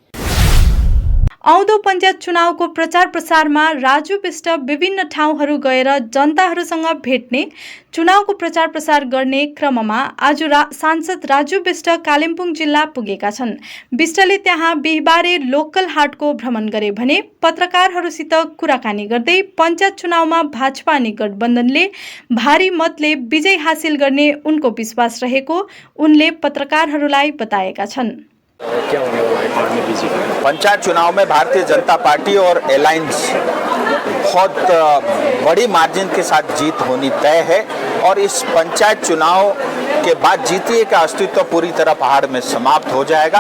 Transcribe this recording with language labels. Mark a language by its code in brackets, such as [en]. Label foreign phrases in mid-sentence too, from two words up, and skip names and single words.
[ne] आउँदो पञ्चायत चुनावको प्रचार प्रसारमा राजु विष्ट विभिन्न ठाउँहरू गएर जनताहरूसँग भेट्ने, चुनावको प्रचार प्रसार गर्ने क्रममा आज सांसद राजु विष्ट कालिम्पोङ जिल्ला पुगेका छन्। विष्टले त्यहाँ बिहिबारे लोकल हाटको भ्रमण गरे भने पत्रकारहरूसित कुराकानी गर्दै पञ्चायत चुनावमा भाजपा अनि गठबन्धनले भारी मतले विजय हासिल गर्ने उनको विश्वास रहेको उनले पत्रकारहरूलाई बताएका छन्। [hi] क्या होने वाला है माननीय बीजेपी? पंचायत चुनाव में भारतीय जनता पार्टी और अलायंस बहुत बड़ी मार्जिन के साथ जीत होनी तय है और इस पंचायत चुनाव के बाद जीटीए का अस्तित्व पूरी तरह पहाड़ में समाप्त हो जाएगा।